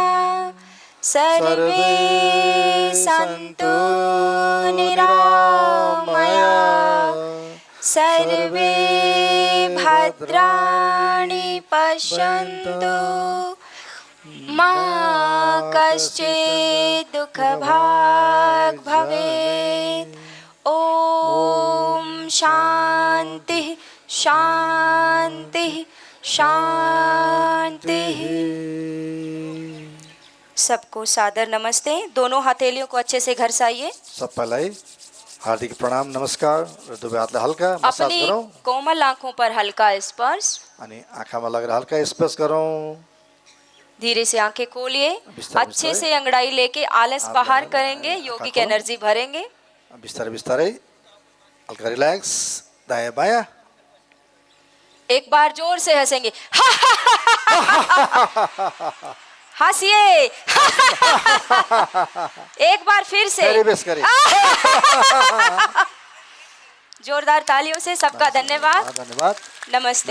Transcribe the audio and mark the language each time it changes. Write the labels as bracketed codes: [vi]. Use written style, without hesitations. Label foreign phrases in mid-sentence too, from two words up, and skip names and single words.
[sa] सर्वे सन्तु निरामयाः, सर्वे भद्राणि पश्यन्तु, मा कश्चित् दुःखभाग् भवेत्। ॐ शान्तिः शांति शांति। [hi] सबको सादर नमस्ते। दोनों हथेलियों को अच्छे से घरसाइए। [ne] सबैलाई हार्दिक प्रणाम नमस्कार र दुवै हातलाई हल्का मसाज [hi] अपनी [ne] गरौँ [hi] कोमल आंखों पर हल्का स्पर्श। [ne] अनि आँखामा लगेर हल्का स्पर्श गरौँ। [hi] धीरे से आंखें खोलिए। [ne] बिस्तारै [hi] अच्छे से अंगड़ाई लेके आलस बाहर करेंगे, [en] yogic energy [hi] भरेंगे। [ne] बिस्तारै बिस्तारै हल्का रिल्याक्स, दायाँ बायाँ। [hi] एक बार जोर से हंसेंगे, हंसिए। एक बार फिर से जोरदार तालियों से सबका धन्यवाद।